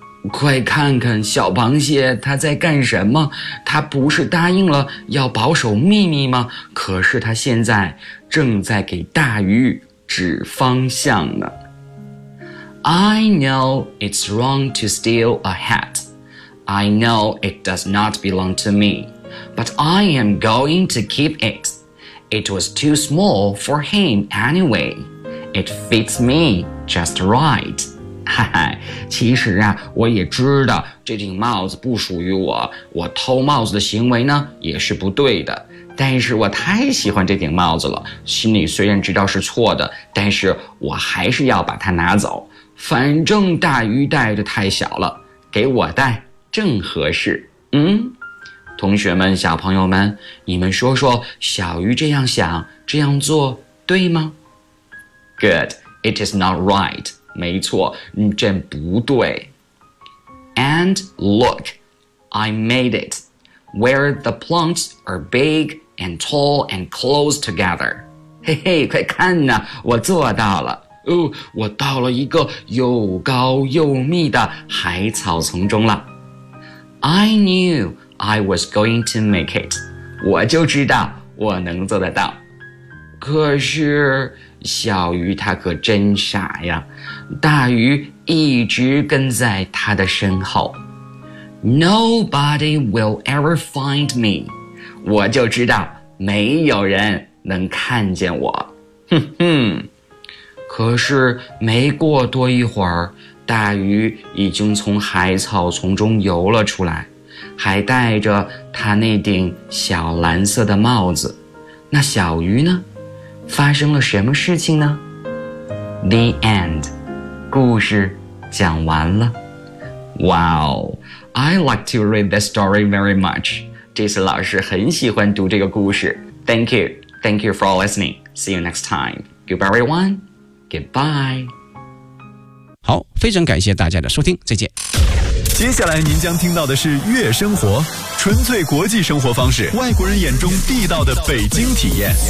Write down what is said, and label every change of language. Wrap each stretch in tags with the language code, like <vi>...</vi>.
<zh>快看看小螃蟹它在干什么，它不是答应了要保守秘密吗？可是它现在正在给大鱼指方向呢。</zh> <en>I know it's wrong to steal a hat. I know it does not belong to me. But I am going to keep it. It was too small for him anyway. It fits me just right.</en> <zh>其实啊，我也知道这顶帽子不属于我，我偷帽子的行为呢也是不对的，但是我太喜欢这顶帽子了，心里虽然知道是错的，但是我还是要把它拿走，反正大鱼戴的太小了，给我戴正合适。同学们，小朋友们，你们说说小鱼这样想这样做对吗？</zh> <en>Good, it is not right.</en> <zh>没错，这不对。</zh> <en>And look, I made it, where the plants are big and tall and close together.</en> <zh>嘿嘿，快看呐，我做到了。哦，我到了一个又高又密的海草丛中了。</zh> <en>I knew I was going to make it.</en> <zh>我就知道我能做得到。可是小鱼它可真傻呀，大鱼一直跟在它的身后。</zh> <en>Nobody will ever find me.</en> <zh>我就知道没有人能看见我。哼哼。可是没过多一会儿，大鱼已经从海草丛中游了出来，还戴着他那顶小蓝色的帽子。那小鱼呢？发生了什么事情呢？</zh> <en>The end.</en> <zh>故事讲完了。</zh> <en>Wow, I like to read this story very much.</en> <zh>这次老师很喜欢读这个故事。</zh> <en>Thank you. Thank you for listening. See you next time. Goodbye, everyone. Goodbye.</en> <zh>好，非常感谢大家的收听，再见。接下来您将听到的是悦生活，纯粹国际生活方式，外国人眼中地道的北京体验。</zh>